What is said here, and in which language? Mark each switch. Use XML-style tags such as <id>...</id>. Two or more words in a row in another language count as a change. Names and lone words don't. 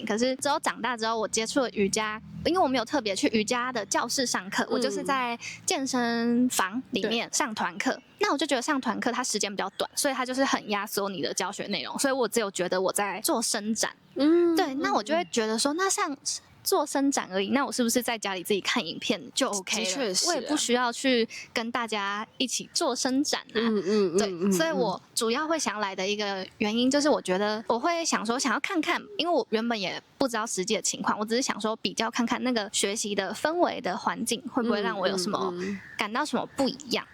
<zh>可是之後長大之後，我接觸了瑜伽，因為我沒有特別去瑜伽的教室上課，我就是在健身房裡面上團課。那我就覺得上團課它時間比較短，所以它就是很壓縮你的教學內容，所以我只有覺得我在做伸展。對，那我就會覺得說，那像做伸展而已，那我是不是在家裡自己看影片就 OK 了？的確是，我也不需要去跟大家一起做伸展啊。對，所以我主要會想來的一個原因就是，我覺得我會想說，想要看看，因為我原本也不知道實際的情況，我只是想說比較看看那個學習的氛圍的環境會不會讓我有什麼感到什麼不一樣。</zh>